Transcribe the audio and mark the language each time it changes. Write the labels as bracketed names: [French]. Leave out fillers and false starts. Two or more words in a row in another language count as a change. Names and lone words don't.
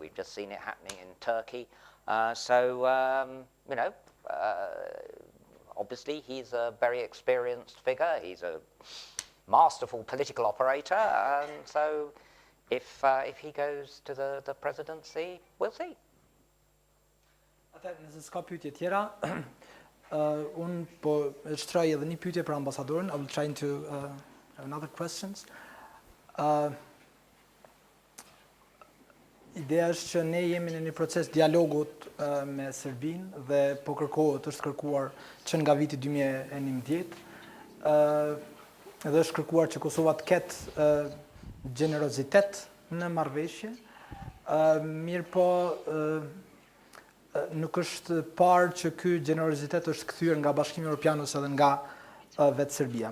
[English] We've just seen it happening in Turkey. Obviously he's a very experienced figure. He's a masterful political operator, and so if he goes to the presidency, we'll see. [Albanian] Nëse s'ka pyetje tjera, unë po shtroj edhe një pyetje për ambasadorin. [English] I will try to have another questions. [Albanian] Ideja është që ne jemi në një proces dialogut me Serbinë dhe po është kërkuar që nga viti 2011. Edhe është kërkuar që Kosova të ketë gjenerozitet në marrëveshje, mirë po nuk është parë që ky gjenerozitet është kthyer nga Bashkimi Evropian ose edhe nga vetë Serbia.